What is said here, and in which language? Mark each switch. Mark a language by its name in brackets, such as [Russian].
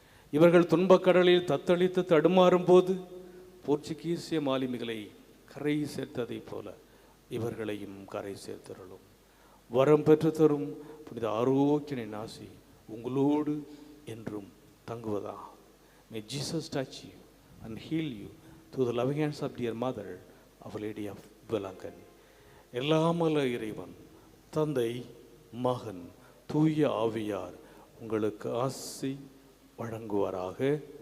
[Tamil] இவர்கள் துன்பக்கடலில் தத்தளித்து தடுமாறும் போது போர்ச்சுகீசிய மாலுமிகளை கரை சேர்த்ததைப் போல இவர்களையும் கரை சேர்த்தருளும். வரம் பெற்று தரும் புனித ஆரோக்கியனின் ஆசி உங்களோடு என்றும் தங்குவதா. [English] May Jesus touch you and heal you through the loving hands of dear mother, Our Lady of Belangani. [Tamil] எல்லாமல்ல இறைவன் தந்தை, மகன், தூய ஆவியார் உங்களுக்கு ஆசி வழங்குவாராக.